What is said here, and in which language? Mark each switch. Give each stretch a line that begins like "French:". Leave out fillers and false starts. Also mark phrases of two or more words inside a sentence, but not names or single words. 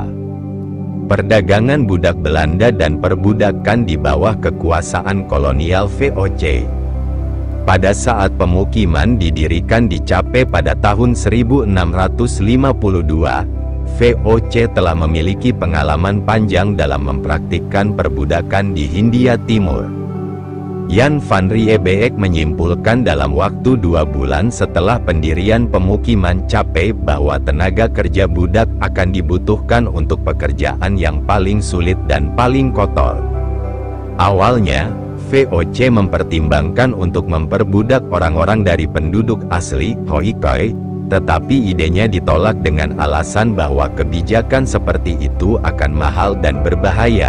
Indonesian: Perdagangan budak Belanda dan perbudakan di bawah kekuasaan kolonial VOC. Pada saat pemukiman didirikan di Cape pada tahun 1652, VOC telah memiliki pengalaman panjang dalam mempraktikkan perbudakan di Hindia Timur. Jan van Riebeeck menyimpulkan dalam waktu 2 bulan setelah pendirian pemukiman Cape bahwa tenaga kerja budak akan dibutuhkan untuk pekerjaan yang paling sulit dan paling kotor. Awalnya, VOC mempertimbangkan untuk memperbudak orang-orang dari penduduk asli, Khoikhoi, tetapi idenya ditolak dengan alasan bahwa kebijakan seperti itu akan mahal dan berbahaya.